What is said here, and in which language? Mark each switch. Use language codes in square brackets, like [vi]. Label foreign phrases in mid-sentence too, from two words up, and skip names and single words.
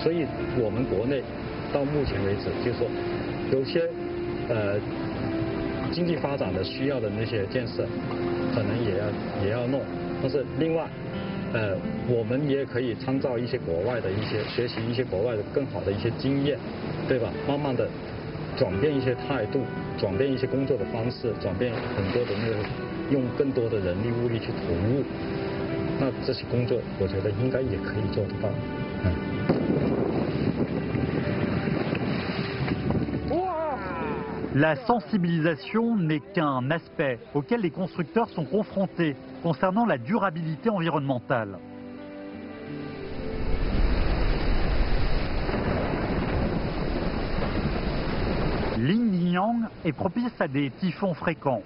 [zh] 所以我们国内到目前为止，就是说有些经济发展的需要的那些建设，可能也要弄，但是另外，我们也可以参照一些国外的一些学习一些国外的更好的一些经验，对吧？慢慢的转变一些态度，转变一些工作的方式，转变很多的那个用更多的人力物力去投入，那这些工作我觉得应该也可以做得到。 [fr] La sensibilisation n'est qu'un aspect auquel les constructeurs sont confrontés concernant la durabilité environnementale. L'Yingyang est propice à des typhons fréquents.